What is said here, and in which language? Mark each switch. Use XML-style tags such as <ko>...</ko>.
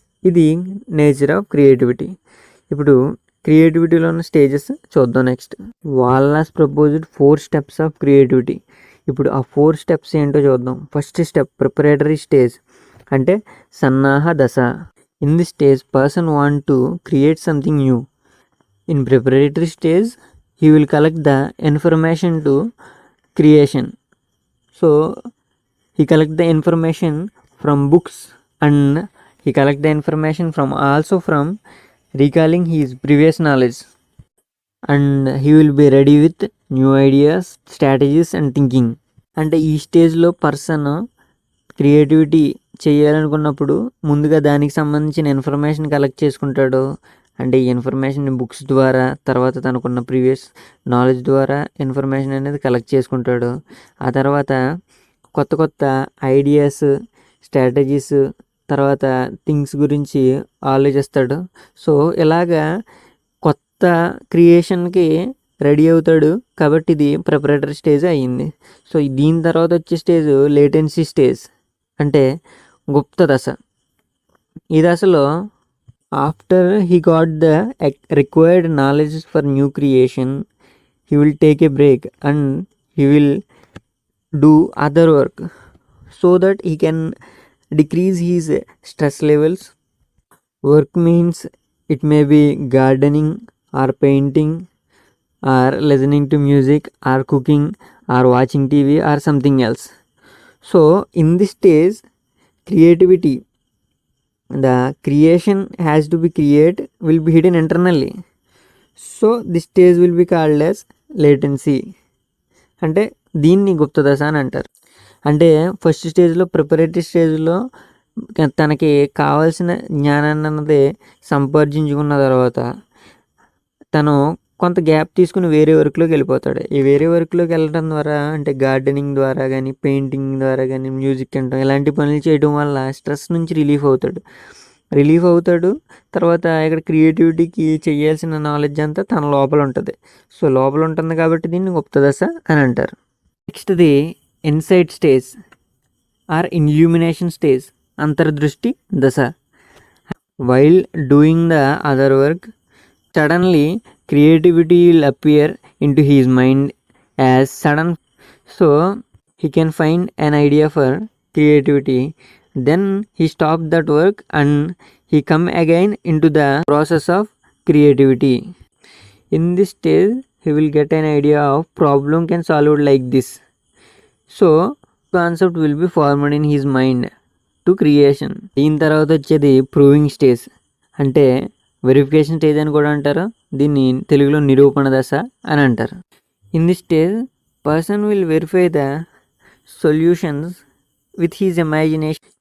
<te>ఇది nature of creativity. ఇప్పుడు క్రియేటివిటీలో ఉన్న స్టేజెస్ చూద్దాం.</te> <en>Next, Wallas proposed 4 steps of creativity.</en> <te>ఇప్పుడు ఆ 4 స్టెప్స్ ఏంటో చూద్దాం. ఫస్ట్ స్టెప్, ప్రిపరేటరీ స్టేజ్, అంటే సన్నాహ దశ.</te> <en>In this stage person want to create something new. In preparatory stage he will collect the information to creation. So he collect the information from books and he collect the information from also from recalling his previous knowledge, and he will be ready with new ideas, strategies and thinking.</en> <te>అంటే ఈ స్టేజ్లో person creativity చేయాలనుకున్నప్పుడు ముందుగా దానికి సంబంధించిన information collect చేసుకుంటాడు. అంటే ఈ ఇన్ఫర్మేషన్ బుక్స్ ద్వారా, తర్వాత తనకున్న ప్రీవియస్ నాలెడ్జ్ ద్వారా ఇన్ఫర్మేషన్ అనేది కలెక్ట్ చేసుకుంటాడు. ఆ తర్వాత కొత్త కొత్త ఐడియాస్, స్ట్రాటజీస్, తర్వాత థింగ్స్ గురించి ఆలోచిస్తాడు. సో ఇలాగా కొత్త క్రియేషన్కి రెడీ అవుతాడు. కాబట్టి ఇది ప్రిపరేటరీ స్టేజ్ అయ్యింది. సో దీని తర్వాత వచ్చే స్టేజ్ లేటెన్సీ స్టేజ్, అంటే గుప్త దశ. ఈ దశలో</te> <en>after he got the required knowledge for new creation, he will take a break and he will do other work so that he can decrease his stress levels. Work means it may be gardening or painting or listening to music or cooking or watching TV or something else. So in this stage, creativity, the creation has to be will be hidden internally. So this stage will be called as latency.</en> <te>అంటే దీన్ని గుప్త దశ అని అంటారు. అంటే first స్టేజ్లో, preparatory స్టేజ్లో తనకి కావాల్సిన జ్ఞానాన్ని అన్నది సంపాదించుకున్న తర్వాత తను కొంత గ్యాప్ తీసుకుని వేరే వర్క్లోకి వెళ్ళిపోతాడు. ఈ వేరే వర్క్లోకి వెళ్ళడం ద్వారా, అంటే గార్డెనింగ్ ద్వారా కానీ, పెయింటింగ్ ద్వారా కానీ, మ్యూజిక్ వినడం, ఇలాంటి పనులు చేయడం వల్ల స్ట్రెస్ నుంచి రిలీఫ్ అవుతాడు. తర్వాత ఇక్కడ క్రియేటివిటీకి చేయాల్సిన నాలెడ్జ్ అంతా తన లోపల ఉంటుంది. సో లోపల ఉంటుంది కాబట్టి దీన్ని గుప్త దశ అని అంటారు. నెక్స్ట్ది insight stage are illumination stage, అంతర్దృష్టి దశ.</te> <en>While doing the other work, suddenly creativity will appear into his mind as sudden, so he can find an idea for creativity. Then he stop that work and he come again into the process of creativity. In this stage he will get an idea of problem can solve it like this. So concept will be formed in his mind to creation.</en> <te>దీని తర్వాత వచ్చేది proving stage, అంటే verification stage అని కూడా అంటారు. దీన్ని తెలుగులో నిరూపణ దశ అని అంటారు.</te> <en>In this stage person will verify the solutions with his imagination.</en>